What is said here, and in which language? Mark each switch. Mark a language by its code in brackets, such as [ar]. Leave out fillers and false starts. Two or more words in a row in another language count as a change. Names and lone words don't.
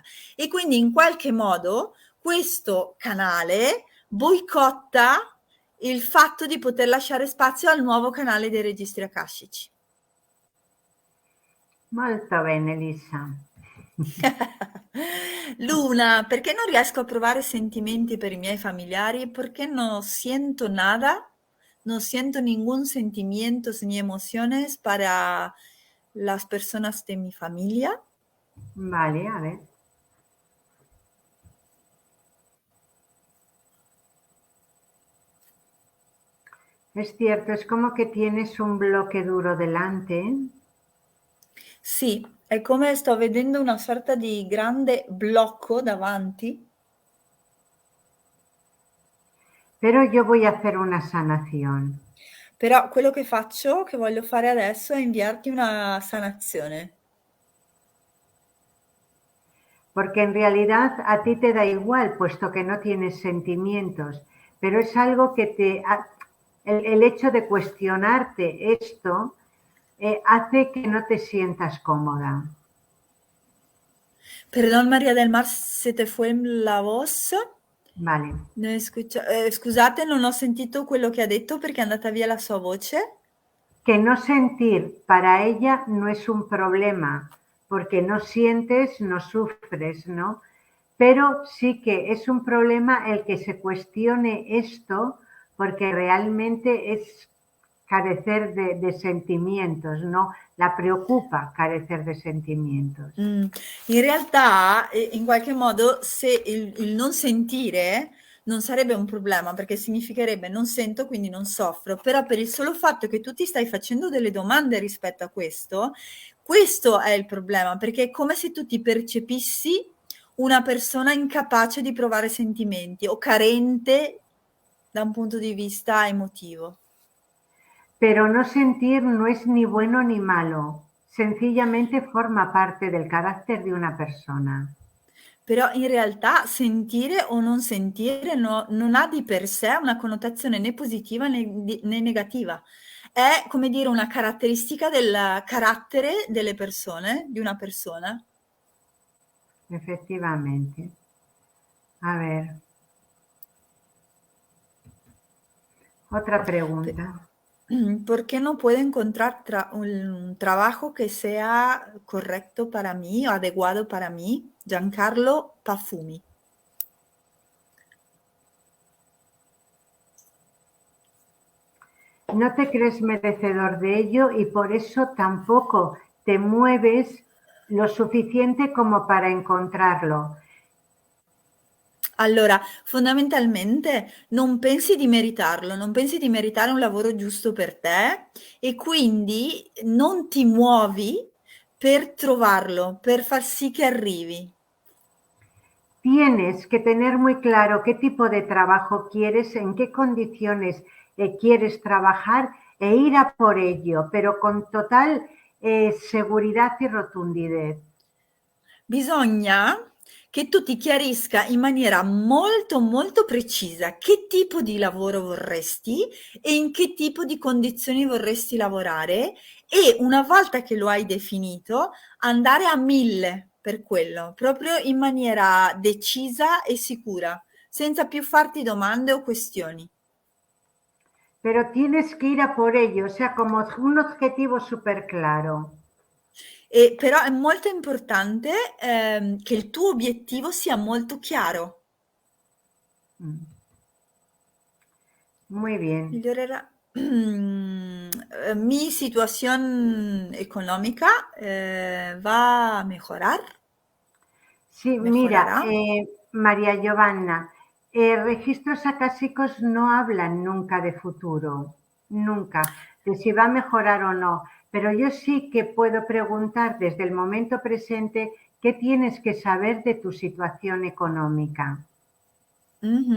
[it] E quindi in qualche modo questo canale boicotta il fatto di poter lasciare spazio al nuovo canale dei registri akashici. Molto bene, Lisa. Luna, perché non riesco a provare sentimenti per i miei familiari? [es] Perché no siento nada, no siento ningún sentimiento ni emociones para las personas de mi familia. Vale, a ver. Es cierto, es como que tienes un bloque duro delante, [it] Sì, è come sto vedendo una sorta di grande blocco davanti, [es] pero yo voy a hacer una sanación. [it] però quello che faccio, che voglio fare adesso, è inviarti una sanazione. [es] Porque en realidad a ti te da igual, puesto que no tienes sentimientos, pero es algo que el hecho de cuestionarte esto hace que no te sientas cómoda. Perdón, María del Mar, se te fue la voz? Vale. [it] Scusate, non ho sentito quello che ha detto perché è andata via la sua voce. [es] Que no sentir para ella no es un problema, porque no sientes, no sufres, ¿no? Pero sí que es un problema el que se cuestione esto, porque realmente es carecer de sentimientos, ¿no? La preocupa carecer de sentimientos. [it] In realtà, in qualche modo, se il non sentire non sarebbe un problema, perché significherebbe non sento, quindi non soffro, però per il solo fatto che tu ti stai facendo delle domande rispetto a questo è il problema, perché è come se tu ti percepissi una persona incapace di provare sentimenti o carente da un punto di vista emotivo. [es] Pero no sentir no es ni bueno ni malo, sencillamente forma parte del carácter de una persona. [it] Però in realtà sentire o non sentire non ha di per sé una connotazione né positiva né negativa. È, come dire, una caratteristica del carattere delle persone, di una persona. [es] Efectivamente. A ver. Otra pregunta. ¿Por qué no puedo encontrar un trabajo que sea correcto para mí o adecuado para mí? Giancarlo Pafumi. No te crees merecedor de ello y por eso tampoco te mueves lo suficiente como para encontrarlo. [it] Allora, fondamentalmente non pensi di meritarlo, non pensi di meritare un lavoro giusto per te e quindi non ti muovi per trovarlo, per far sì che arrivi. [es] Tienes que tener muy claro qué tipo de trabajo quieres, en qué condiciones quieres trabajar e ir a por ello, pero con total seguridad y rotundidez. [it] Bisogna che tu ti chiarisca in maniera molto, molto precisa che tipo di lavoro vorresti e in che tipo di condizioni vorresti lavorare e una volta che lo hai definito andare a 1000 per quello, proprio in maniera decisa e sicura, senza più farti domande o questioni. [es] Pero tienes que ir a por ello, o sea, como un objetivo súper claro. [it] Però è molto importante che il tuo obiettivo sia molto chiaro. [es] Muy bien. [it] Migliorerà. [es] Mi situación económica va a mejorar. Sí, mira, Mejorará. María Giovanna, registros acásicos no hablan nunca de futuro, nunca, de si va a mejorar o no, pero yo sí que puedo preguntar desde el momento presente qué tienes que saber de tu situación económica.